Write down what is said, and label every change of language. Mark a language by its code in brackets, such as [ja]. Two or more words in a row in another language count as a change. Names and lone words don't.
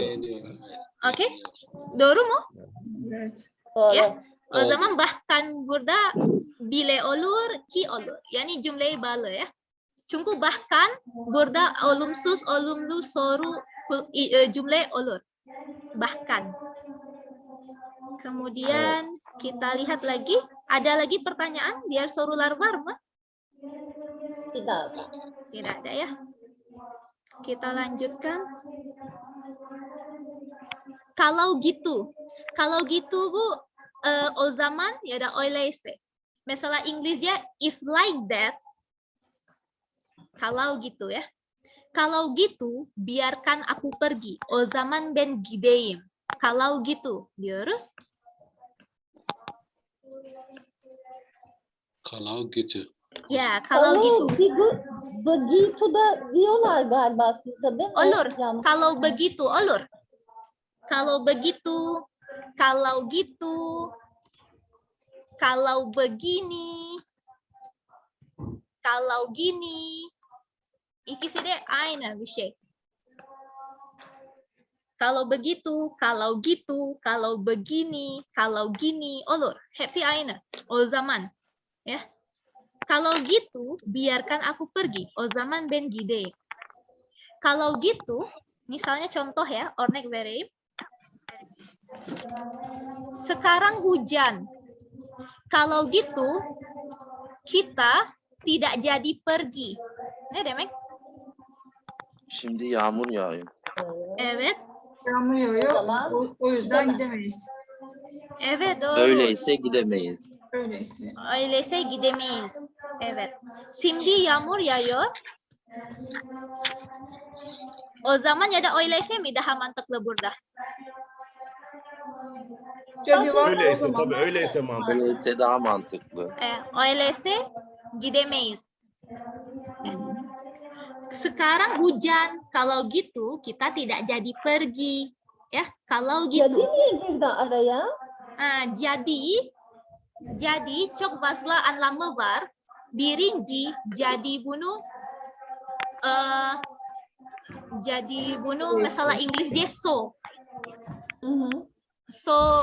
[tr] Beğeniyor. Okey. Doğru mu? Evet. Doğru. Ya. O Oldu. zaman bahkan burada bile olur ki olur. Yani cümleyi bağlı ya. Çünkü bahkan burada olumsuz olumlu soru cümle olur. Bahkan. [id] Kemudian kita lihat lagi. Ada lagi pertanyaan? Biar [tr] sorular var mı? Bir daha da. [id] Tidak ada ya. Kita lanjutkan. Kalau gitu [tr] bu o zaman ya da öyleyse. Mesela İngilizce [en] if like that. [id] Kalau gitu ya. Kalau gitu biarkan aku pergi. [tr] O zaman ben gideyim. [id] Kalau gitu [tr] diyoruz. [id] Kalau gitu. Ya, kalau gitu. [tr] Begitu da diyorlar galiba sizde değil mi? Olur. Yanlış. [id] Kalau begitu, olur. Kalau begitu, kalau gitu, kalau begini, kalau gini. [tr] İkisi de aynı bir şey. [id] Kalau begitu, kalau gitu, kalau begini, kalau gini, [tr] olur. Hepsi aynı. O zaman, ya. [id] Kalau gitu, biarkan aku pergi. [tr] O zaman ben gideyim. [id] Kalau gitu, misalnya contoh ya, [tr] örnek vereyim. [id] Sekarang hujan. Kalau gitu, kita tidak jadi pergi. [tr] Ne demek? Şimdi yağmur yağıyor. Evet. Yağmur yağıyor. Tamam. O yüzden gidemeyiz. Evet doğru. Öyleyse gidemeyiz. Öyleyse. Öyleyse gidemeyiz. Evet. Şimdi yağmur yağıyor. O zaman ya da öyleyse mi daha mantıklı burada? Cadı var o Öyleyse zaman. tabii öyleyse mantıklı. Öyleyse daha mantıklı. Öyleyse gidemeyiz. [id] Sekarang hujan. Kalau gitu kita tidak jadi pergi. Ya, kalau Jadi gitu. [tr] niye girdi araya? Jadi çok fazla anlamı var. Birinci, jadi bunu mesela İngilizce so. Hı hı. So